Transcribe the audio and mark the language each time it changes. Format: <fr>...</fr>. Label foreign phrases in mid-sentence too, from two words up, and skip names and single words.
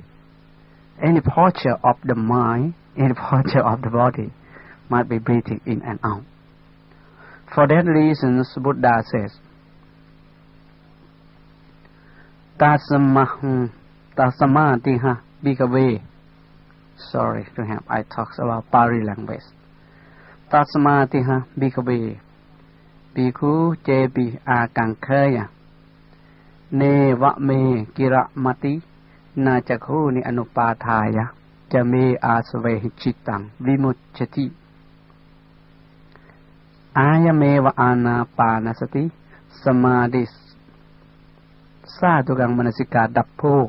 <en>Any posture of the mind, any posture of the body, must be breathing in and out. For that reason, Buddha says,</en> <pi>Tasamatiha bhikkhave.</pi> <en>Sorry to have I talk about Pali language.</en> <pi>Tasamatiha bhikkhave. Bhikkhu jebi akankaya. Ne va me kira mati na chakhu ni anupathaya cha me asave chitang vimuchati aya me va anapanasati samadhi sadhugang manasika dappo.</pi>